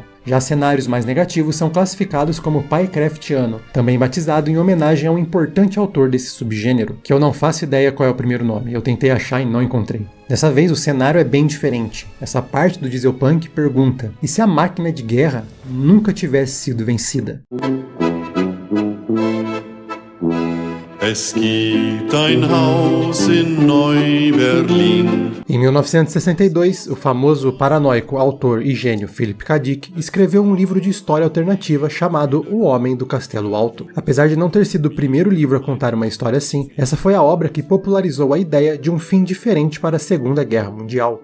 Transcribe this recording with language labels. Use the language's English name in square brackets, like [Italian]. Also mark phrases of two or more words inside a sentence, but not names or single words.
[Portuguese] Já cenários mais negativos são classificados como Pie-Craftiano, também batizado em homenagem a um importante autor desse subgênero, que eu não faço ideia qual é o primeiro nome, eu tentei achar e não encontrei. Dessa vez o cenário é bem diferente. Essa parte do dieselpunk pergunta: e se a máquina de guerra nunca tivesse sido vencida? [German] Es gibt ein Haus in Neu-Berlin. [Portuguese] Em 1962, o famoso paranoico autor e gênio Philip K. Dick escreveu um livro de história alternativa chamado O Homem do Castelo Alto. Apesar de não ter sido o primeiro livro a contar uma história assim, essa foi a obra que popularizou a ideia de um fim diferente para a Segunda Guerra Mundial.